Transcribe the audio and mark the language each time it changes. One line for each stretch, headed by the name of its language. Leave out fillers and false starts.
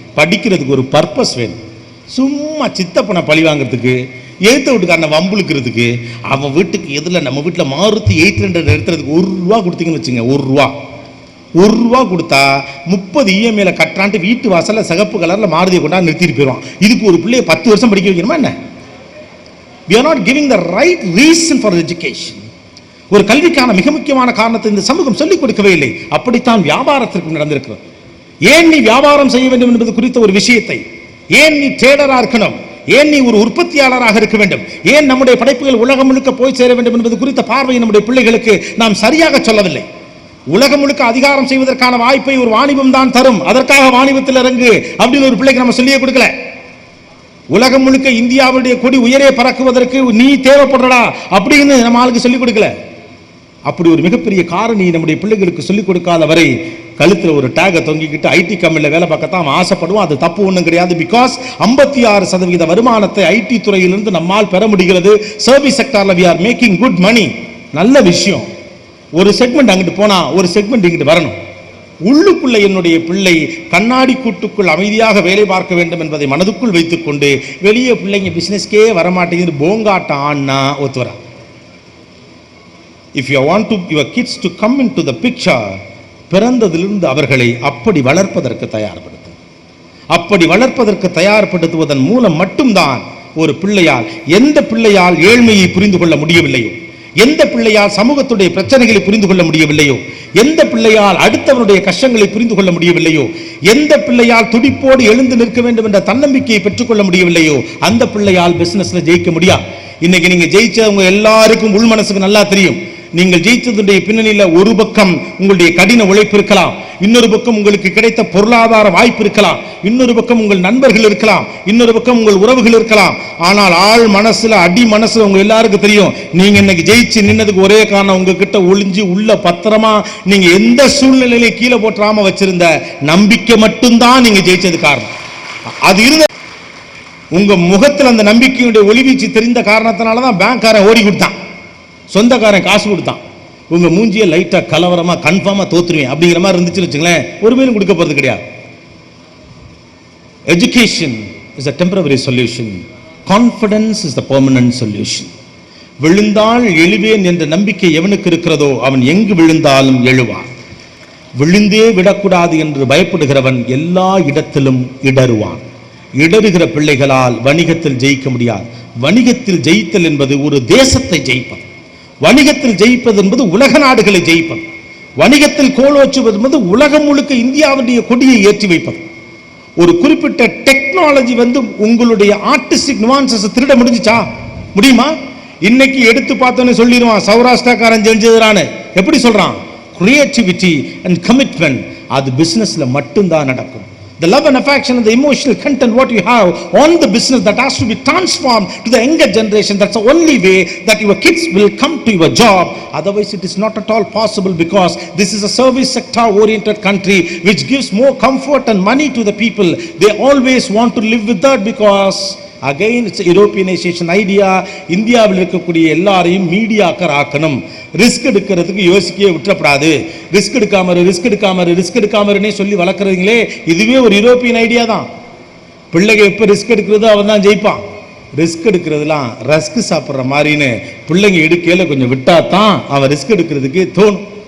Tamil: படிக்கிறதுக்கு ஒரு பர்பஸ் வேணும். சும்மா சித்தப்பனை பழி வாங்கிறதுக்கு, எழுத்த வீட்டுக்காரனை வம்புழுக்கிறதுக்கு, அவன் வீட்டுக்கு எதில் நம்ம வீட்டில் மாருதி 800 எடுத்துறதுக்கு 1 ரூபா கொடுத்தீங்கன்னு வச்சுங்க. 1 ரூபா கொடுத்தா 30 இஎம்ஐல கட்டுறான்ட்டு வீட்டு வாசல்ல சிகப்பு கலர்ல மாருதியை கொண்டா நிறுத்திட்டு போயிடுவான். இதுக்கு ஒரு பிள்ளையை 10 வருஷம் படிக்க வைக்கணுமா என்ன?
English: We are not giving the right reason for education.
Tamil: ஒரு கல்விக்கான மிக முக்கியமான காரணத்தை இந்த சமூகம் சொல்லிக் கொடுக்கவே இல்லை. அப்படித்தான் வியாபாரத்திற்கு நடந்திருக்கிறது. ஏன் நீ வியாபாரம் செய்ய வேண்டும் என்பது குறித்த ஒரு விஷயத்தை, ஏன் நீ ட்ரேடரா இருக்கணும், ஏன் நீ ஒரு உற்பத்தியாளராக இருக்க வேண்டும், ஏன் நம்முடைய படைப்புகள் உலகம் முழுக்க போய் சேர வேண்டும் என்பது குறித்த பார்வையை நம்முடைய பிள்ளைகளுக்கு நாம் சரியாக சொல்லவில்லை. உலகம் முழுக்க அதிகாரம் செய்வதற்கான வாய்ப்பை ஒரு வாணிபம் தான் தரும், அதற்காக வாணிபத்தில் இறங்கு அப்படின்னு ஒரு பிள்ளைக்கு நம்ம சொல்லியே கொடுக்கல. உலகம் முழுக்க இந்தியாவுடைய கொடி உயரே பறக்குவதற்கு நீ தேவைப்படுறடா அப்படின்னு நம்ம ஆளுக்கு சொல்லிக் கொடுக்கல. அப்படி ஒரு மிகப்பெரிய காரணி நம்முடைய பிள்ளைகளுக்கு சொல்லிக் கொடுக்காத வரை கழுத்தில் ஒரு டேகை தொங்கிக்கிட்டு ஐடி கம்பெனியில் வேலை பார்க்கத்தான் அவன் ஆசைப்படுவான். அது தப்பு ஒன்றும் கிடையாது. பிகாஸ் 56% வருமானத்தை ஐடி துறையிலிருந்து நம்மால் பெற முடிகிறது.
English: Service செக்டார்ல we are making good money.
Tamil: நல்ல விஷயம். ஒரு செக்மெண்ட் அங்கிட்டு போனா ஒரு செக்மெண்ட் இங்கிட்டு வரணும். உள்ளுக்குள்ள என்னுடைய பிள்ளை கண்ணாடி கூட்டுக்குள் அமைதியாக வேலை பார்க்க வேண்டும் என்பதை மனதுக்குள் வைத்துக் கொண்டு வெளியே பிள்ளைங்க பிசினஸ்க்கே வரமாட்டேங்குது போங்காட்டம் ஆனா ஒத்து வரா.
English: If you want to your kids to come into the picture,
Tamil: பிறந்ததிலிருந்து அவர்களை அப்படி வளர்ப்பதற்கு தயார்படுத்து. அப்படி வளர்ப்பதற்கு தயார்படுத்துவதன் மூலம் மட்டும்தான் ஒரு பிள்ளையால், எந்த பிள்ளையால் ஏழ்மையை புரிந்து கொள்ள முடியவில்லையோ, எந்த பிள்ளையால் சமூகத்துடைய பிரச்சனைகளை புரிந்து கொள்ள முடியவில்லையோ, எந்த பிள்ளையால் அடுத்தவனுடைய கஷ்டங்களை புரிந்து கொள்ள முடியவில்லையோ, எந்த பிள்ளையால் துடிப்போடு எழுந்து நிற்க வேண்டும் என்ற தன்னம்பிக்கையை பெற்றுக்கொள்ள முடியவில்லையோ, அந்த பிள்ளையால் பிசினஸ்ல ஜெயிக்க முடியாது. இன்னைக்கு நீங்க ஜெயிச்சவங்க எல்லாருக்கும் உள் மனசுக்கு நல்லா தெரியும். நீங்கள் ஜெயித்ததுடைய பின்னணியில ஒரு பக்கம் உங்களுடைய கடின உழைப்பு இருக்கலாம், இன்னொரு பக்கம் உங்களுக்கு கிடைத்த பொருளாதார வாய்ப்பு இருக்கலாம், இன்னொரு பக்கம் உங்கள் நண்பர்கள் இருக்கலாம், இன்னொரு பக்கம் உங்கள் உறவுகள் இருக்கலாம். ஆனால் ஆள் மனசுல, அடி மனசுல உங்க எல்லாருக்கும் தெரியும் நீங்க இன்னைக்கு ஜெயிச்சு நின்னதுக்கு ஒரே காரணம் உங்ககிட்ட ஒளிஞ்சு உள்ள பத்திரமா நீங்க எந்த சூழ்நிலையில கீழே போட்டுறாம வச்சிருந்த நம்பிக்கை மட்டும்தான் நீங்க ஜெயிச்சது காரணம். அது இருந்த உங்க முகத்தில் அந்த நம்பிக்கையுடைய ஒளிவீச்சு தெரிந்த காரணத்தினாலதான் பேங்க்காரன் ஓடி கொடுத்தான், சொந்தக்காரன் காசு கொடுத்தான். உங்க மூஞ்சிய லைட்டா கலவரமா கன்ஃபார்மா தோத்துருவேன் அப்படிங்கிற மாதிரி இருந்துச்சுன்னு வச்சுங்களேன், ஒரு மேலும் கொடுக்க போறது கிடையாது.
English: Education is a temporary solution. Confidence is the permanent solution.
Tamil: விழுந்தால் எழுவேன் என்ற நம்பிக்கை எவனுக்கு இருக்கிறதோ அவன் எங்கு விழுந்தாலும் எழுவான். விழுந்தே விடக்கூடாது என்று பயப்படுகிறவன் எல்லா இடத்திலும் இடறுவான். இடறுகிற பிள்ளைகளால் வணிகத்தில் ஜெயிக்க முடியாது. வணிகத்தில் ஜெயித்தல் என்பது ஒரு தேசத்தை ஜெயிப்பது. வணிகத்தில் ஜெயிப்பது என்பது உலக நாடுகளை ஜெயிப்பது. வணிகத்தில் கோலோச்சுவது என்பது உலகம் முழுக்க இந்தியாவுடைய கொடியை ஏற்றி வைப்பது. ஒரு குறிப்பிட்ட டெக்னாலஜி உங்களுடைய ஆர்டிஸ்டிக் நுவான்சஸ் திருட முடிஞ்சுச்சா? முடியுமா? இன்னைக்கு எடுத்து பார்த்தோன்னு சொல்லிடுவான் சௌராஷ்டிராக்காரன் செஞ்சதுறானு. எப்படி சொல்றான்? Creativity and commitment. அது பிசினஸ்ல மட்டும்தான் நடக்கும்.
English: The love and affection and the emotional content what you have on the business that has to be transformed to the younger generation. That's the only way that your kids will come to your job. Otherwise it is not at all possible, because this is a service sector oriented country which gives more comfort and money to the people. They always want to live with that, because again it's a Europeanization idea.
Tamil: இந்தியாவில் இருக்கக்கூடிய எல்லாரையும் mediocre ஆக்கணும். Risk எடுக்கிறதுக்கு யோசிக்கவே விட்டுறப்படாது. Risk எடுக்காமருன்னே சொல்லி வளர்க்குறீங்களே, இதுவே ஒரு European idea தான். பிள்ளைங்க எப்போ ரிஸ்க் எடுக்கிறதோ அவன் தான் ஜெயிப்பான். ரிஸ்க் எடுக்கிறதுலாம் ரஸ்க் சாப்பிட்ற மாதிரின்னு பிள்ளைங்க எடுக்கையில் கொஞ்சம் விட்டா தான் அவன் ரிஸ்க் எடுக்கிறதுக்கு தோணும்.